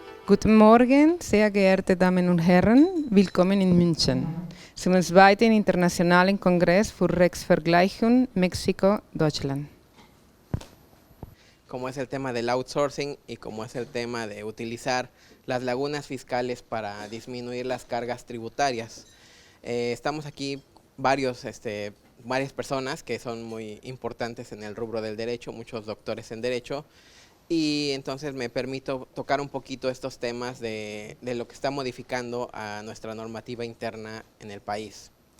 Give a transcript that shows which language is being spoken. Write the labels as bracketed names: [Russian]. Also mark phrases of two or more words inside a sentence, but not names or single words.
[German] Guten Morgen, sehr geehrte Damen und Herren, willkommen in München, zum zweiten internationalen Kongress für Rechtsvergleichung Mexiko-Deutschland. [Spanish] Como es el tema del outsourcing y como es el tema de utilizar las lagunas fiscales para disminuir las cargas tributarias. Estamos aquí varias personas que son muy importantes en el rubro del derecho, muchos doctores en derecho, y entonces me permito tocar un poquito estos temas de lo que está modificando a nuestra normativa interna en el país.